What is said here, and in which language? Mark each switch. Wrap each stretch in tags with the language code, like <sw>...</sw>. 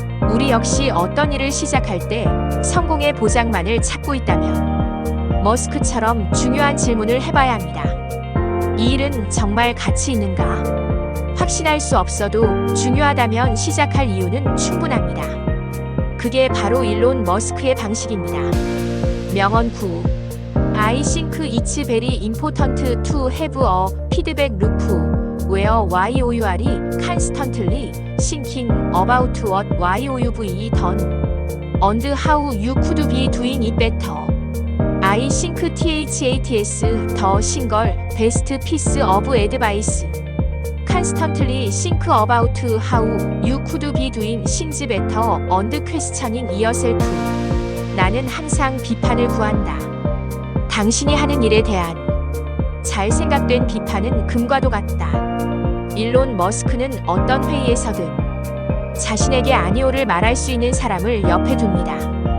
<ko>우리 역시 어떤 일을 시작할 때 성공의 보장만을 찾고 있다면 머스크처럼 중요한 질문을 해봐야 합니다. 이 일은 정말 가치 있는가? 확신할 수 없어도 중요하다면 시작할 이유는 충분합니다. 그게 바로 일론 머스크의 방식입니다. 명언 9.</ko> <en>I think it's very important to have a feedback loop where you are constantly thinking about what why you've done and how you could be doing it better. I think THATS the single best piece of advice. Constantly think about how you could be doing things better and questioning yourself.</en> <ko>나는 항상 비판을 구한다. 당신이 하는 일에 대한 잘 생각된 비판은 금과도 같다. 일론 머스크는 어떤 회의에서든 자신에게 아니오를 말할 수 있는 사람을 옆에 둡니다.</ko>